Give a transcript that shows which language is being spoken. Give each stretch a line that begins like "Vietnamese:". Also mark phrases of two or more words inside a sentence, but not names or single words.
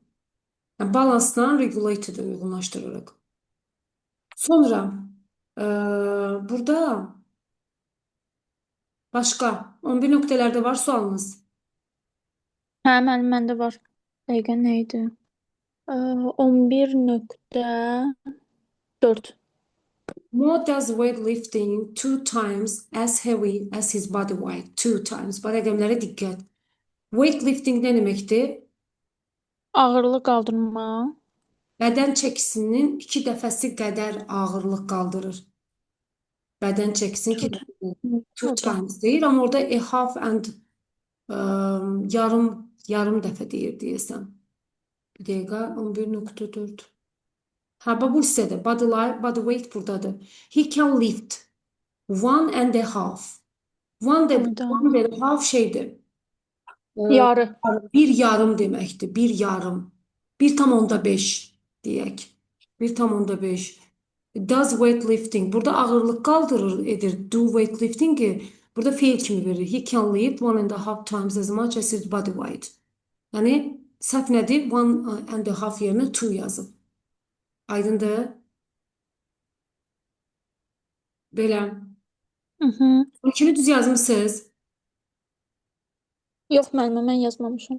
Azerbaijani: Yəni, balansla regulated uyğunlaşdırırıq. Sonra burada başqa 11 nöqtələrdə var sualınız. Hə, məndə var. Dəqiqə nə idi? 11.4.
English: Mo does weightlifting 2 times as heavy as his body weight. 2 times.
Azerbaijani: Bu rəqəmlərə diqqət. Weightlifting nə deməkdir? Ağırlıq qaldırma. Bədən çəkisinin 2 dəfəsi qədər ağırlıq qaldırır. Bədən çəkisinin 2 dəfəsi.
English: Two times
Azerbaijani: deyir, amma orada
English: a half and
Azerbaijani: yarım dəfə deyir deyəsən. Bir dəqiqə 11.4. Ha, bu hissədə
English: body weight
Azerbaijani: buradadır.
English: He can lift 1.5. One and a half şeydir.
Azerbaijani: Yarı. Bir yarım deməkdir. Bir yarım. 1,5 deyək.
English: 1,5. Does weightlifting.
Azerbaijani: Burada ağırlıq qaldırır edir.
English: Do weightlifting-i
Azerbaijani: burada feil kimi verir.
English: He can lift 1.5 times as much as his body weight.
Azerbaijani: Yəni səhv nədir? 1.5 yerinə 2 yazıb. Aydındır? Belə. Mhm. İkini düz yazmısınız? Yox, müəllimə, mən yazmamışam.